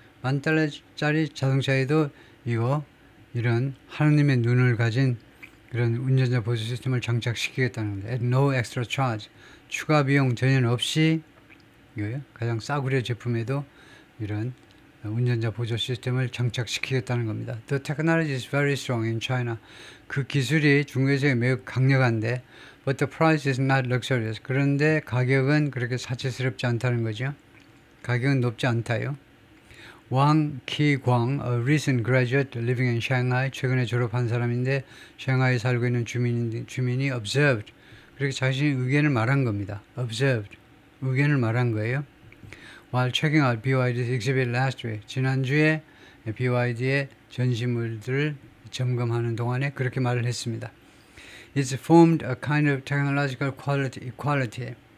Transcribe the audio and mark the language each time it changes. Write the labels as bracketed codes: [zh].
[ko] $10,000짜리 자동차에도 이런 하느님의 눈을 가진 그런 운전자 보조 시스템을 장착시키겠다는 겁니다. [en] At no extra charge. [ko] 추가 비용 전혀 없이 이거요. 가장 싸구려 제품에도 이런 운전자 보조 시스템을 장착시키겠다는 겁니다. [en] The technology is very strong in China. [ko] 그 기술이 중국에서 매우 강력한데, [en] but the price is not luxurious. [ko] 그런데 가격은 그렇게 사치스럽지 않다는 거죠. 가격은 높지 않다요. 왕 키광, [en] a recent graduate living in Shanghai, [ko] 최근에 졸업한 사람인데 샹하이에 살고 있는 주민이 observed, 그렇게 자신의 의견을 말한 겁니다. observed, 의견을 말한 거예요. [en] While checking out BYD's exhibit last week, [ko] 지난주에 BYD의 전시물들을 점검하는 동안에 그렇게 말을 했습니다. [en] It's formed a kind of technological equality.